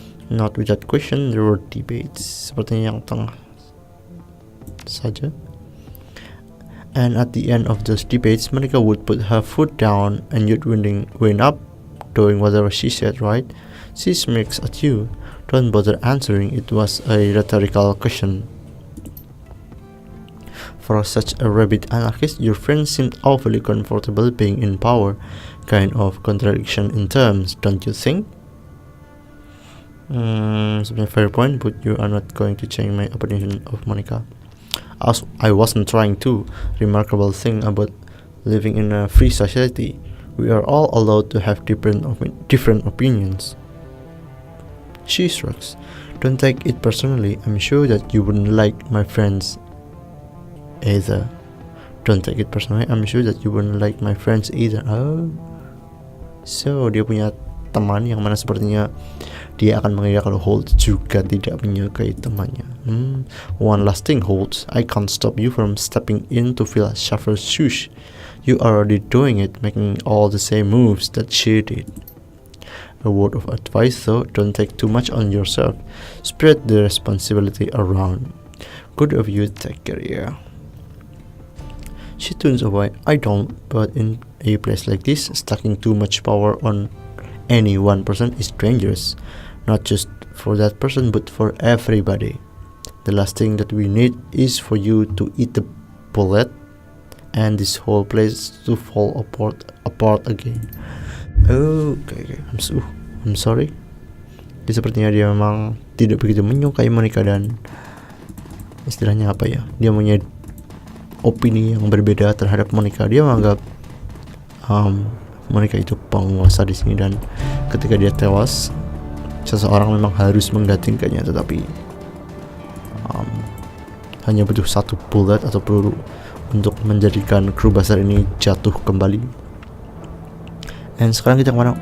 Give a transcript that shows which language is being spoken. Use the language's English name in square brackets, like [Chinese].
[English] Not without question, there were debates. [Indonesian] Sepertinya yang tengah saja. [English] And at the end of those debates, Monica would put her foot down and you'd wind up doing whatever she said, right? She smirks at you. Don't bother answering, it was a rhetorical question. For such a rabid anarchist, your friend seemed awfully comfortable being in power. Kind of contradiction in terms, don't you think? Sebenarnya fair point, but you are not going to change my opinion of Monica. As I wasn't trying to. Remarkable thing about living in a free society, we are all allowed to have different opinions. She shrugs. Don't take it personally. I'm sure that you wouldn't like my friends either. Don't take it personally. I'm sure that you wouldn't like my friends either. [Indonesian] Oh, so dia punya teman yang mana sepertinya dia akan mengira kalau Holt juga tidak menyukai temannya. [English] One last thing, Holt. I can't stop you from stepping in to fill Shaffer's shoes. You are already doing it, making all the same moves that she did. A word of advice though, don't take too much on yourself. Spread the responsibility around. Good of you, take care, yeah. She turns away. I don't, but in a place like this, stacking too much power on any one person is dangerous. Not just for that person, but for everybody. The last thing that we need is for you to eat the bullet and this whole place to fall apart again. Okay. I'm sorry. [Indonesian] Dia sepertinya dia memang tidak begitu menyukai Monica dan istilahnya apa ya? Dia punya opini yang berbeda terhadap Monica. Dia menganggap Monica itu penguasa di sini dan ketika dia tewas, seseorang memang harus menggantikannya, tetapi hanya butuh satu bullet atau peluru untuk menjadikan kru besar ini jatuh kembali. Dan sekarang kita kemana?